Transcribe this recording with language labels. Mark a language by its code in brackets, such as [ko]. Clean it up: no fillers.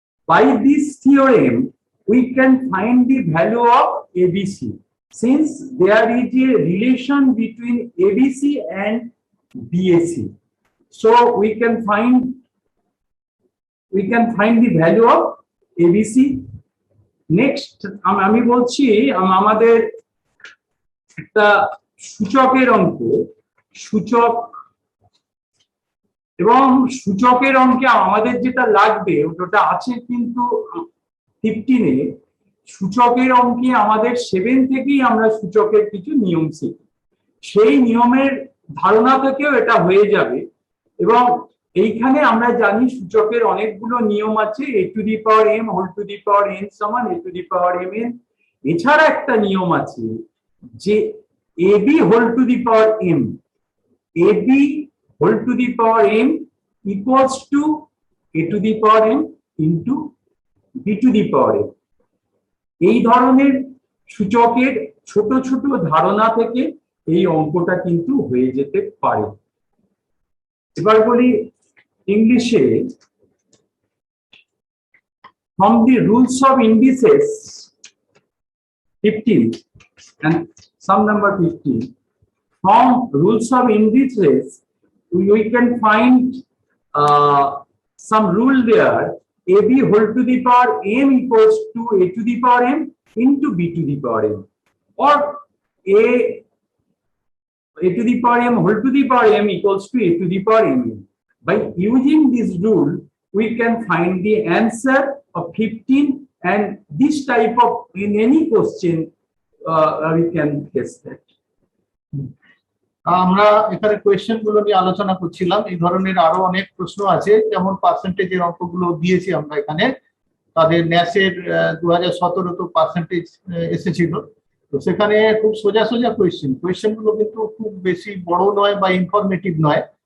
[en] By this theorem, we can find the value of ABC. Since there is a relation between ABC and BAC, so we can find the value of ABC. [bn] Next, আমি বলছি আমাদের একটা সূচকের অঙ্ক, সূচক এবং সূচকের অঙ্কে আমাদের যেটা লাগবে ওটা আছে কিন্তু 15-এ। সূচকের অঙ্কে আমাদের 7 থেকেই আমরা সূচকের কিছু নিয়ম শিখি, সেই নিয়মের ধারণা থেকেও এটা হয়ে যাবে। এবং এইখানে আমরা জানি সূচকের অনেকগুলো নিয়ম আছে, [en] a to the power m whole to the power n [bn] সমান [en] a to the power mn। [bn] এছাড়া একটা নিয়ম আছে যে [en] ab whole to the power m, [bn] ab whole to the power m equals to a to the power m into b to the power m। এই ধরনের সূচকের ছোট ছোট ধারণা থেকে এই অঙ্কটা কিন্তু হয়ে যেতে পারে। এবার বলি ইংলিশে, [en] from the rules of indices 15 and sum number 15, from rules of indices we can find some rule there, ab whole to the power m equals to a to the power m into b to the power m, or a to the power m whole to the power m equals to a to the power m. By using this rule, we can find the answer of 15, and this type of, in any question, we can guess that. [bn] আমরা এখানে question গুলো নিয়ে আলোচনা করছিলাম। এই ধরনের আরো অনেক প্রশ্ন আছে, যেমন পার্সেন্টেজের অঙ্কগুলো দিয়েছি আমরা এখানে। তাদের ন্যাসের 2017 তো পার্সেন্টেজ এসেছিল, তো সেখানে খুব সোজা সোজা কোয়েশ্চেন গুলো কিন্তু খুব বেশি বড় নয় বা ইনফরমেটিভ নয়।